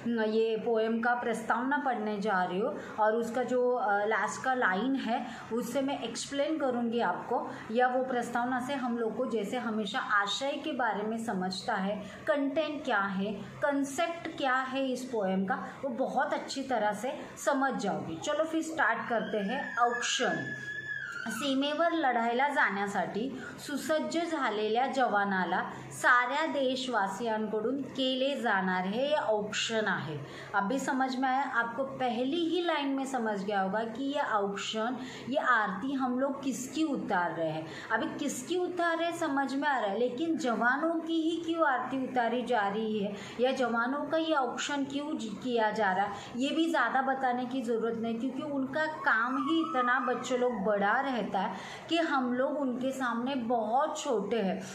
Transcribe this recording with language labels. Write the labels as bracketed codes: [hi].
[hi] ये पोएम का प्रस्तावना पढ़ने जा रही हूँ और उसका जो लास्ट का लाइन है उससे मैं एक्सप्लेन करूँगी आपको, या वो प्रस्तावना से हम लोग को जैसे हमेशा आशय के बारे में समझता है, कंटेंट क्या है, कंसेप्ट क्या है इस पोएम का, वो बहुत अच्छी तरह से समझ जाओगी। चलो फिर स्टार्ट करते हैं। [mr] औक्षण। सीमेवर लढायला जाण्यासाठी सुसज्ज झालेल्या जवानाला साऱ्या देशवासियांकडून केले जाणार हे औक्षण आहे। [hi] अभी समझ में आया आपको? पहली ही लाइन में समझ गया होगा कि ये औक्षण, ये आरती हम लोग किसकी उतार रहे हैं। अभी किसकी उतार रहे समझ में आ रहा है, लेकिन जवानों की ही क्यों आरती उतारी जा रही है या जवानों का ये औक्षण क्यों किया जा रहा है, ये भी ज़्यादा बताने की ज़रूरत नहीं, क्योंकि उनका काम ही इतना बच्चे लोग बड़ा रहता है कि हम लोग उनके सामने बहुत छोटे हैं।